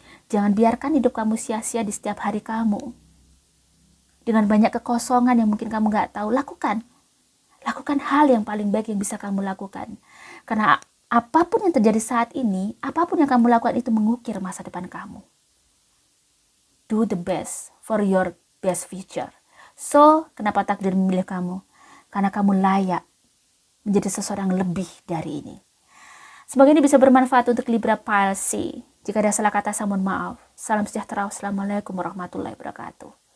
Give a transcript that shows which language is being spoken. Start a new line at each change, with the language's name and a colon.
Indonesian: Jangan biarkan hidup kamu sia-sia di setiap hari kamu. Dengan banyak kekosongan yang mungkin kamu gak tahu, lakukan hal yang paling baik yang bisa kamu lakukan. Karena apapun yang terjadi saat ini, apapun yang kamu lakukan itu mengukir masa depan kamu.
English: Do the best for your best future.
Indonesian: So, kenapa takdir memilih kamu? Karena kamu layak menjadi seseorang lebih dari ini. Semoga ini bisa bermanfaat untuk Libra Palsi. Jika ada salah kata, saya mohon maaf. Salam sejahtera. Wassalamualaikum warahmatullahi wabarakatuh.